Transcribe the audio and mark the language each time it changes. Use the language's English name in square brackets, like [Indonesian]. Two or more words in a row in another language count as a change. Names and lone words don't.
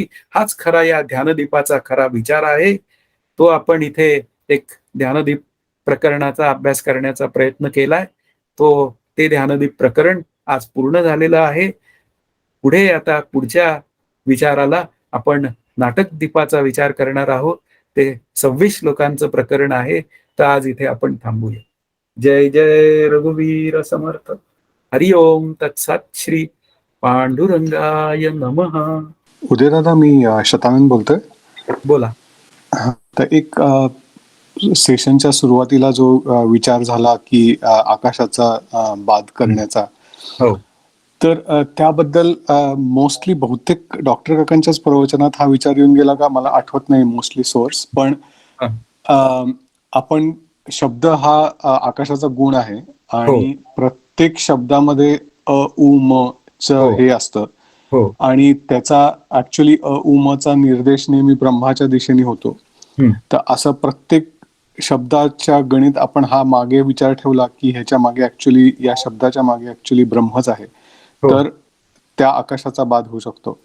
[Marathi] हाच खरा या ध्यानदीपाचा खरा विचार आहे. तो आपण इथे एक ध्यानदीप प्रकरणाचा अभ्यास करण्याचा प्रयत्न केलाय. ते ध्यानदीप प्रकरण आज पूर्ण झालेलं आहे. पुढे आता पुढच्या विचाराला आपण नाटक दीपाचा विचार करणार आहोत. ते 26 श्लोकांचं प्रकरण आहे. तर आज इथे आपण थांबूया. जय जय रघुवीर समर्थ. [Sanskrit] हरि ओम तत्सत. श्री पांडुरंगाय नमः. [Marathi] उदयदादा, मी शतानंद बोलतोय. बोला. तर एक सेशनच्या सुरुवातीला जो विचार झाला की आकाशाचा बाध करण्याचा, हो, तर त्याबद्दल मोस्टली बहुतेक डॉक्टर काकांच्याच प्रवचनात हा विचार येऊन गेला का मला आठवत नाही मोस्टली सोर्स. पण आपण शब्द हा आकाशाचा गुण आहे आणि प्रत्येक शब्दामध्ये अ उ म च हे असतं आणि त्याचा ऍक्च्युली अ उ म चा निर्देश नेहमी ब्रह्माच्या दिशेने होतो. तर असं प्रत्येक शब्दाच्या गणित आपण हा मागे विचार ठेवला की ह्याच्या मागे ऍक्च्युली या शब्दाच्या मागे ऍक्च्युली ब्रह्मच आहे, तर त्या आकाशाचा बाध होऊ शकतो.